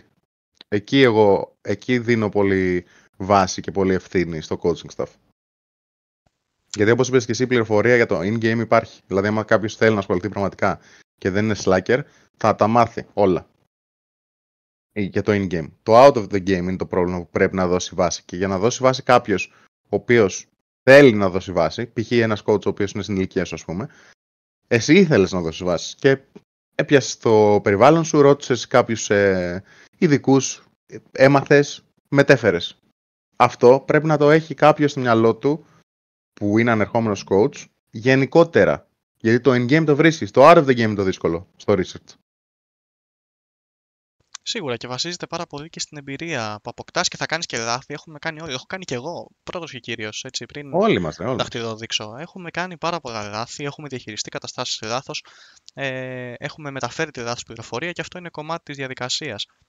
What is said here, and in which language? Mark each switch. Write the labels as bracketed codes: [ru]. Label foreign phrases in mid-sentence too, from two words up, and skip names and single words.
[el] Εκεί δίνω πολύ βάση και πολύ ευθύνη στο [en] coaching staff. [el] Γιατί όπως είπες και εσύ, η πληροφορία για το in-game υπάρχει. Δηλαδή, άμα κάποιος θέλει να ασχοληθεί πραγματικά και δεν είναι slacker, θα τα μάθει όλα. Για το in-game. Το [en] out of the game [el] είναι το πρόβλημα που πρέπει να δώσει βάση. Και για να δώσει βάση κάποιος ο οποίος θέλει να δώσει βάση, π.χ. ένας coach ο οποίος είναι στην ηλικία σου, ας πούμε, εσύ ήθελες να δώσεις βάση. Και έπιασες το περιβάλλον σου, ρώτησες κάποιους ειδικούς, έμαθες, μετέφερες. Αυτό πρέπει να το έχει κάποιος στο μυαλό του που είναι ανερχόμενος coach γενικότερα. Γιατί το in-game το βρίσκεις, το [en] out of the game [el] είναι το δύσκολο στο research. Σίγουρα και βασίζεται πάρα πολύ και στην εμπειρία που αποκτάς και θα κάνεις και λάθη. Έχουμε κάνει όλοι. Έχω κάνει και εγώ, πρώτος και κύριος, έτσι, πριν Όλοι είμαστε, όλοι. δαχτυλοδείξω. Έχουμε κάνει πάρα πολλά λάθη, έχουμε διαχειριστεί καταστάσεις λάθος, έχουμε μεταφέρει τη λάθος πληροφορία και αυτό είναι κομμάτι της διαδικασίας.